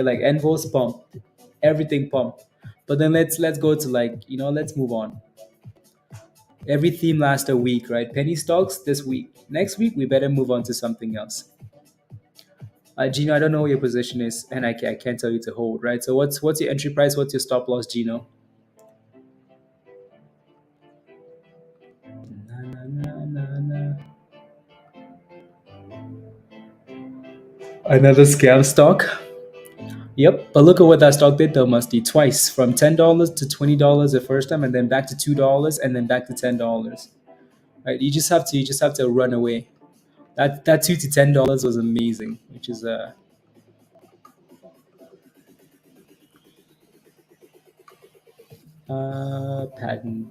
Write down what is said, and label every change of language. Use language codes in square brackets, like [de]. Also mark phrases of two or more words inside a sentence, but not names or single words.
[en] Like NVOS pump, everything pump. But then let's go to let's move on. Every theme lasts a week, right? Penny stocks this week. Next week we better move on to something else. Gino, I don't know what your position is, and I can't tell you to hold, right? So what's your entry price? What's your stop loss, Gino? Na, na, na, na, na. Another scam stock. Yep, but look at what that stock did though, Musty. Twice, from $10 to $20 the first time, and then back to $2, and then back to $10. Right? You just have to run away. That $2 to $10 was amazing, which is patent.